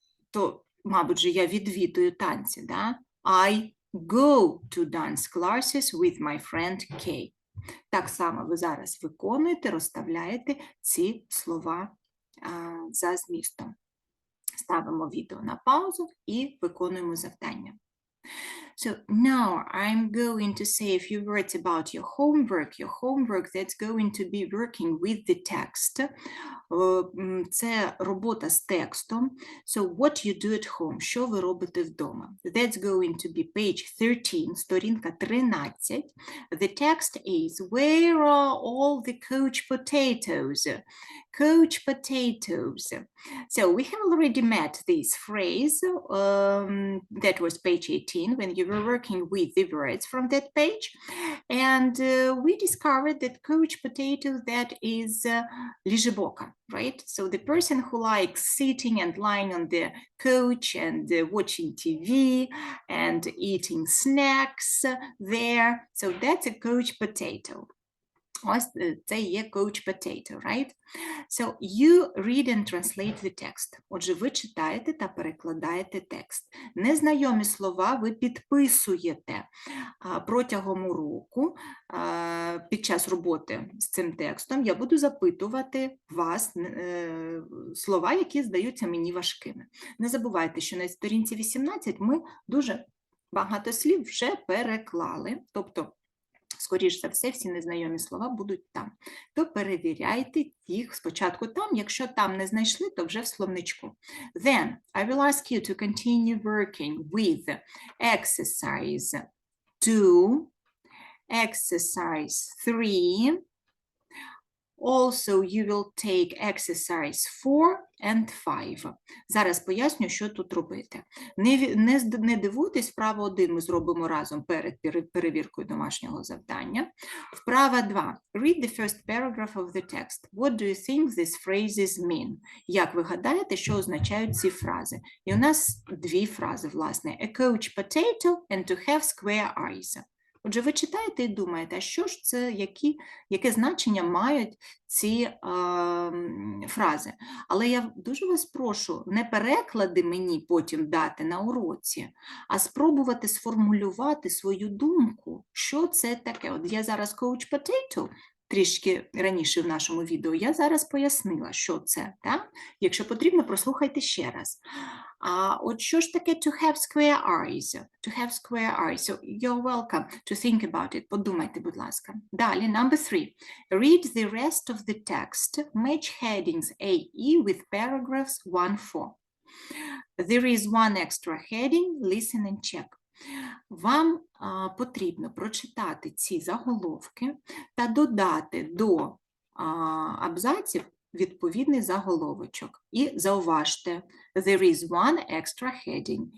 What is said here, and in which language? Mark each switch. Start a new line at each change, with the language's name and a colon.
Ukrainian: То, мабуть, же я відвідую танці, да?
English: I go to dance classes with my friend Kay.
Ukrainian: Так само ви зараз виконуєте, розставляєте ці слова за змістом. Ставимо відео на паузу і виконуємо завдання.
English: So now I'm going to say a few words about your homework. Your homework that's going to be working with the text.
Ukrainian: Це робота з текстом.
English: So what you do at home,
Ukrainian: що ви робите вдома?
English: That's going to be page 13,
Ukrainian: сторінка 13.
English: The text is, where are all the couch potatoes? Couch potatoes. So we have already met this phrase, that was page 18, when you were working with the words from that page. And we discovered that couch potato, that is лежебока, right? So the person who likes sitting and lying on the couch and watching TV and eating snacks there. So that's a couch potato.
Ukrainian: Ось це є
English: couch potato, right? So you read and translate the text.
Ukrainian: Отже, ви читаєте та перекладаєте текст. Незнайомі слова ви підписуєте протягом уроку. Під час роботи з цим текстом я буду запитувати вас слова, які здаються мені важкими. Не забувайте, що на сторінці 18 ми дуже багато слів вже переклали, тобто скоріш за все, всі незнайомі слова будуть там. То перевіряйте їх спочатку там, якщо там не знайшли, то вже в словничку.
English: Then, I will ask you to continue working with exercise 2, exercise 3. Also, you will take exercise 4 and 5.
Ukrainian: Зараз поясню, що тут робити. Не дивуйтесь, вправа 1 ми зробимо разом перед перевіркою домашнього завдання. Вправа 2.
English: Read the first paragraph of the text. What do you think these phrases mean?
Ukrainian: Як ви гадаєте, що означають ці фрази? І у нас дві фрази, власне.
English: A couch potato and to have square eyes.
Ukrainian: Отже, ви читаєте і думаєте, а що ж це, яке значення мають ці фрази? Але я дуже вас прошу, не переклади мені потім дати на уроці, а спробувати сформулювати свою думку, що це таке. От я зараз couch potato, трішки раніше в нашому відео, я зараз пояснила, що це. Так? Якщо потрібно, прослухайте ще раз. А от що ж таке
English: to have square eyes? To have square eyes. So you're welcome to think about it.
Ukrainian: Подумайте, будь ласка. Далі,
English: number 3. Read the rest of the text. Match headings A, E with paragraphs 1-4. There is one extra heading. Listen and check.
Ukrainian: Вам потрібно прочитати ці заголовки та додати до абзаців відповідний заголовочок. І зауважте,
English: there is one extra heading.